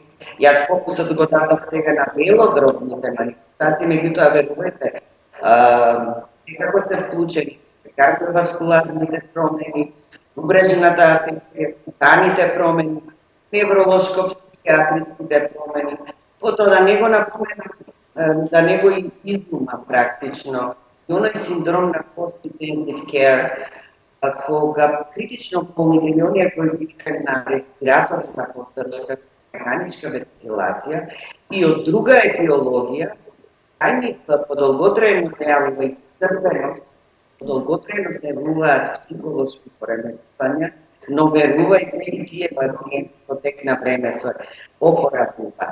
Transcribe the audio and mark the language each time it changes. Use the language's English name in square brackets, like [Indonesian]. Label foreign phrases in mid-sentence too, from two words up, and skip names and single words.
[Macedonian] Јас фокусот го дадов сега на белодробните манифестации, меѓутоа верувајте, секако се вклучени кардиоваскуларните промени, убрежената атенција, кутаните промени, невролошко-психијатриските промени, потоа да не го напоменам, да не го изумам практично, и оној синдром на [English] post-intensive care, [Macedonian] кога критично болните оние кои викаат на респираторна поддршка, механичка вентилација, и од друга етиологија, подолготрајно се јавува исцрпеност, подолготрајно се јавуваат психолошки пореметувања, но верувајте и тие пациенти со тек на време се опоравуваат.